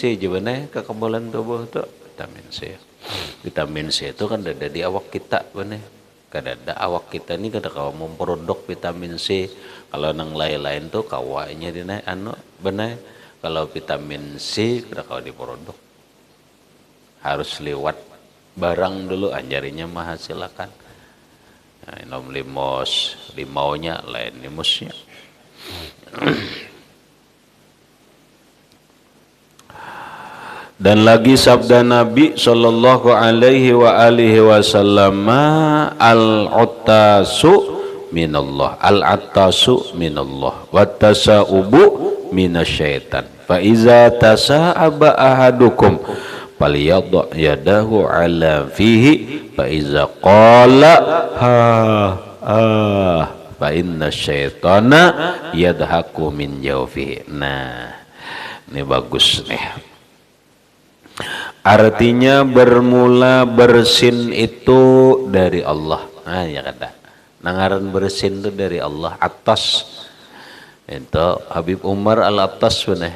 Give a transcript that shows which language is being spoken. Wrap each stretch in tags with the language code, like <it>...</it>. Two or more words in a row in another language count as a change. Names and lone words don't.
<bjn>C juga nih kekebalan tubuh tuh vitamin C itu kan ada di awak kita bener kadada awak kita ini kada kawa memproduk vitamin C kalau nang lain-lain tuh kawanya dina benar kalau vitamin C kada kawa diproduk harus lewat barang dulu anjarinya menghasilkan nah, nom limaunya lain limusnya.</bjn> <id>Dan lagi sabda Nabi</id> <ar>صلى الله عليه وعلى آله وسلم العطاس من الله العطاس من الله والتثاؤب من الشيطان فإذا تثاءب أحدكم فليضع يده على فيه فإذا قال فإن الشيطان يضحك من جوفه.</ar> <id>Nah ini bagus nih. Artinya bermula bersin itu dari Allah. Nah ya kata.</id> <bjn>Nangaran bersin itu dari Allah.</bjn> <id>Atas. Itu Habib Umar Al-Atas bener.</id>